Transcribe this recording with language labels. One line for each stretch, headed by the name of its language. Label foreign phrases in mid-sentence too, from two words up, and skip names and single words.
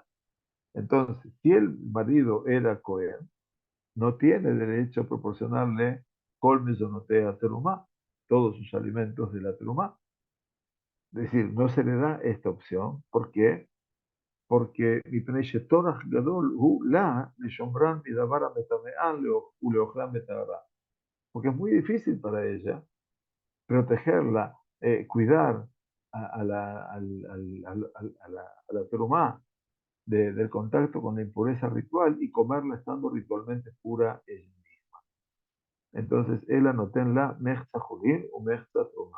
Spanish: Entonces, si el marido era Cohen, no tiene derecho a proporcionarle
Hebrew: כל מזונותיה תרומה,
Spanish: todos sus alimentos de la terumá. Es decir, no se le da esta opción. ¿Por qué? Porque
Hebrew: מפני שטורח גדול הוא לה לשומרן מדבר המטמאן ולאוכלם בטהרה.
Spanish: Porque es muy difícil para ella protegerla, cuidar a la terumá del contacto con la impureza ritual y comerla estando ritualmente pura ella misma. Entonces, él
Hebrew: נותן לה מחצה חולין ומחצה תרומה.